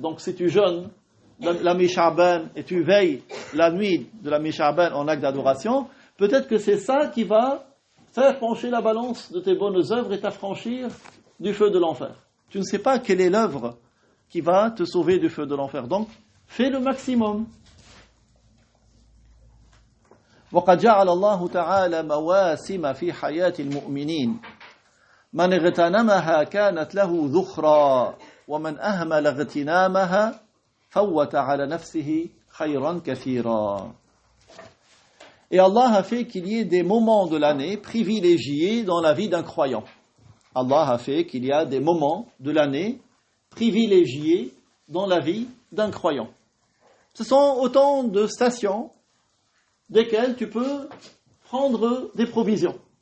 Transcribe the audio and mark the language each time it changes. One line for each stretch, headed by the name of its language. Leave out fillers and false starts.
French: Donc si tu jeûnes la mi-Sha'ban et tu veilles la nuit de la mi-Sha'ban en acte d'adoration, peut-être que c'est ça qui va faire pencher la balance de tes bonnes œuvres et t'affranchir du feu de l'enfer. Tu ne sais pas quelle est l'œuvre qui va te sauver du feu de l'enfer. Donc, fais le maximum.
Arabic: وقد جعل الله تعالى مواسم في حياة المؤمنين من اغتنمها كانت له ذخرا ومن أهمل اغتنامها فوت على نفسه خيرا كثيرا.
French: Et Allah a fait qu'il y ait des moments de l'année privilégiés dans la vie d'un croyant. Allah a fait qu'il y a des moments de l'année privilégiées dans la vie d'un croyant. Ce sont autant de stations desquelles tu peux prendre des provisions.